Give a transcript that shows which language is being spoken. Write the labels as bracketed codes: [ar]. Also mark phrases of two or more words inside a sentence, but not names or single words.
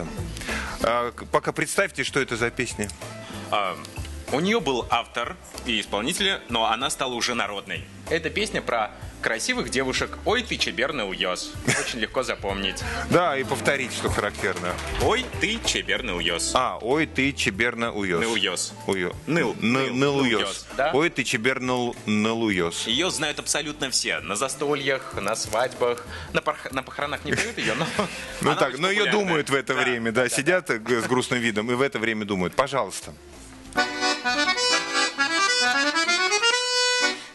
[ru] Пока представьте, что это за песни. У нее был автор и исполнитель, но она стала уже народной. Это песня про красивых девушек. [udm] Ой, ты чеберный уёс. [ru] Очень легко запомнить. Да, и повторить, что характерно. [udm] Ой, ты чеберный уёс. Ой, ты чеберный уёс. Ныл уёс. Ныл уёс. Ой, ты чеберный ныл уёс. [ru] Ее знают абсолютно все. На застольях, на свадьбах, на похоронах не поют ее, но... Ну так, но ее думают в это время, да, сидят с грустным видом и в это время думают. Пожалуйста.